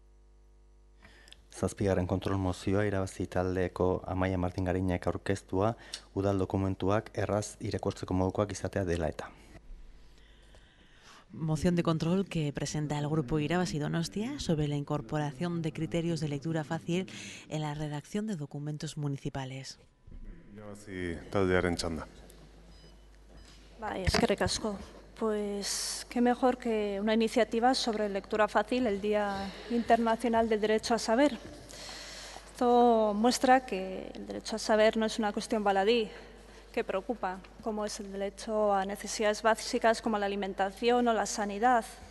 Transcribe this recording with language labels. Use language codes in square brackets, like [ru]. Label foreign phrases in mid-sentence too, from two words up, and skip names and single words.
[eu] Zazpigarren kontrol mozioa irabazi taldeko Amaia Martin Gariñak aurkeztua udal dokumentuak erraz irakurtzeko modukoak izatea dela eta. [es] Moción de control que presenta el Grupo Irabazi Donostia sobre la incorporación de criterios de lectura fácil en la redacción de documentos municipales. [eu] Irabazi taldearen txanda. Bai, eskerrik asko. [es] Pues qué mejor que una iniciativa sobre lectura fácil el Día Internacional del Derecho a Saber. Esto muestra que el derecho a saber no es una cuestión baladí, que preocupa, como es el derecho a necesidades básicas como la alimentación o la sanidad.